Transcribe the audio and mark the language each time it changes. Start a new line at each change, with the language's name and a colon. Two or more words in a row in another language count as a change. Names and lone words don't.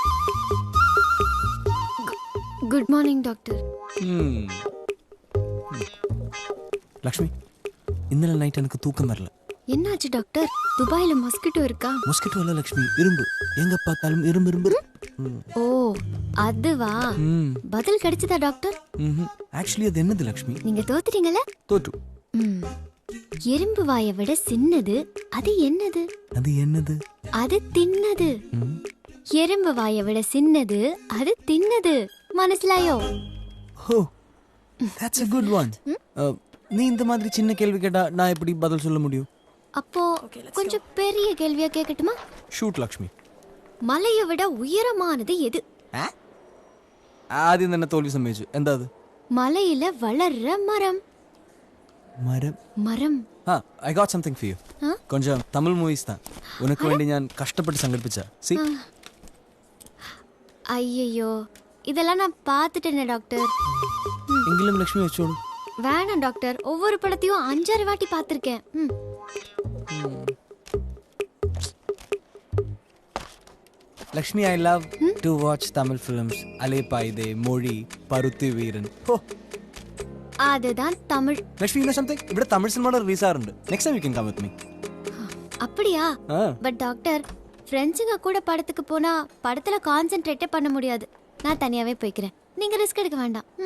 English: good morning doctor.
Malayalam: ലക്ഷ്മി, ഇന്നലെ നൈറ്റ് എനിക്ക് തൂക്കം വരല.
Tamil: என்னாச்சு டாக்டர்? துபாயில மஸ்கிட்டோ இருக்கா? மஸ்கிட்டோ இல்ல லக்ஷ்மி, இரும்பு. எங்க பார்த்தாலும் இரும்பு இரும்பு. ஓ, அதுவா? பதில் கிடைச்சதா டாக்டர்? ஆக்சுவலி அது என்னது லக்ஷ்மி? நீங்க தோத்துட்டீங்கல? தோற்று. எறும்பு வாயை விட சின்னது. அது என்னது? அது என்னது? அது தின்னது. எறும்பு வாயை விட சின்னது, அது தின்னது.
Malayalam: മനസ്സിലായോ?
English: ஓ, that's a good one.
Tamil: நீ இந்த மாதிரி சின்ன கேள்வி கேட்டா நான் எப்படி பதில் சொல்ல முடியும்? அப்போ கொஞ்சம் பெரிய கேள்வியா கேட்கட்டுமா? ஷூட் லக்ஷ்மி. மலையை விட உயரமானது எது?
Malayalam: ആദ്യം തന്നെ തോൽവി സമ്മതിച്ചു. എന്താ അത്? മലയിലെ വളർற മരം. മരം. മരം.
English: I got something for you.
Tamil: கொஞ்சம் தமிழ் மூவிஸ் தான் உனக்கு வேண்டி
Malayalam: ഞാൻ കഷ്ടപ്പെട്ട് സംഘടിപ്പിച്ച.
English: See?
Tamil: ஐயோ, இதெல்லாம் நான் பார்த்துட்டேனே டாக்டர்.
Malayalam: എങ്കിലും ലക്ഷ്മി വെച്ചോളൂ.
Tamil: வேணாம் டாக்டர், ஒவ்வொரு படத்தையும் 5-6 வாட்டி பார்த்திருக்கேன்.
Malayalam: ലക്ഷ്മി,
English: I love to watch Tamil films. അലേപ്പായുധേ, മൊഴി, പരുത്തി വീരൻ.
Tamil: அதுதான் தமிழ்.
Malayalam: ലക്ഷ്മി,
English: you know something?
Malayalam: ഇവിടെ തമിഴ് സിനിമയുടെ റിലീസ് ആറുണ്ട്.
English: Next time you can come with me.
Tamil: அப்படியா?
English: but doctor,
Tamil: ஃப்ரெண்ட்ஸுங்க கூட படத்துக்கு போனா படத்துல கான்சென்ட்ரேட்டே பண்ண முடியாது. நான் தனியாவே போய்க்கிறேன். நீங்க ரிஸ்க் எடுக்க வேண்டாம்.